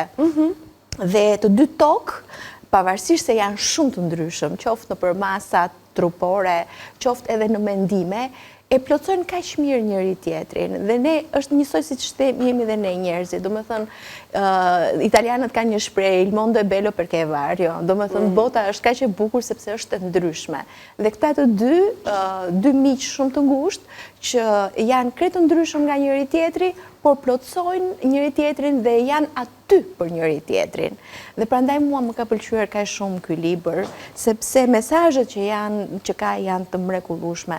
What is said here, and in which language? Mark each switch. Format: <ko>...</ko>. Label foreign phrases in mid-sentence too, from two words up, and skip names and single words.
<sq>Dhe të dy tokë, pavarësisht se janë shumë të ndryshëm, qoftë nëpër masat trupore, qoftë edhe në mendime, e plotësojnë kaq mirë njëri tjetrin. Dhe ne është njësoj siç jemi dhe ne njerëzit. Do të thënë, italianët kanë një shprehje,</sq> <it>il mondo è bello perché è vario.</it> <sq>Do të thënë, bota është kaq e bukur sepse është e ndryshme. Dhe këta të dy miq shumë të ngushtë që janë krejt të ndryshëm nga njëri tjetri, por plotësojnë njëri tjetrin dhe janë aty për njëri tjetrin. Dhe prandaj mua më ka pëlqyer kaq shumë ky libër, sepse mesazhet që ka janë të mrekullueshme.</sq>